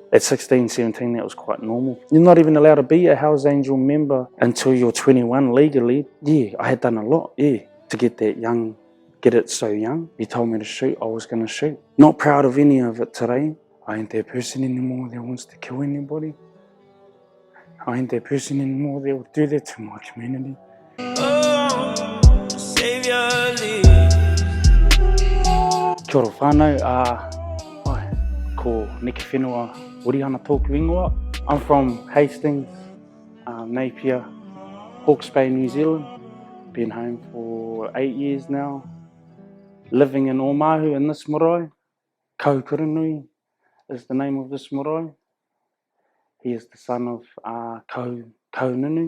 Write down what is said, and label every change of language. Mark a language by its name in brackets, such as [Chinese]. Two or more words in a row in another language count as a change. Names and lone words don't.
[English] At 16, 17, that was quite normal. You're not even allowed to be a Hells Angel member until you're 21 legally. Yeah, I had done a lot, yeah, to get that young, get it so young. You told me to shoot, I was going to shoot. Not proud of any of it today. I ain't that person anymore that wants to kill anybody. I ain't that person anymore that will do that to my community. [Māori] Kia ora whānau, ko Nekewhenua, Wirihana tōku ingoa. [English] I'm from Hastings, Napier, Hawke's Bay, New Zealand. Been home for 8 years now. Living in Omahu in this marae. Kaukuranui is the name of this marae. He is the son of Kaununu.